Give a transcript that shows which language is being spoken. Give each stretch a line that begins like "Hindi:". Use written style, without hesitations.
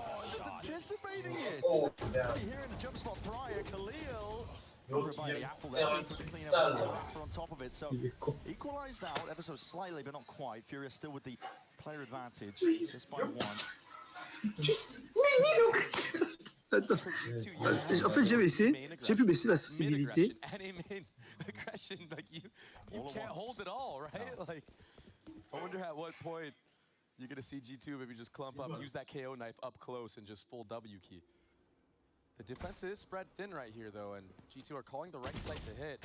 English: Just anticipating it. Here in the jump spot prior, Khalil. Over by the apple there, for the clean up on top of it. So equalized out ever so slightly, but not quite. Furia still with the player advantage, just by 1.
French: En fait, j'ai pu baisser la sensibilité.
English: Aggression, like you can't hold it all, right? No. Like, I wonder at what point you're gonna see G2 maybe just clump up, use that KO knife up close, and just full W key. The defense is spread thin right here, though, and G2 are calling the right site to hit.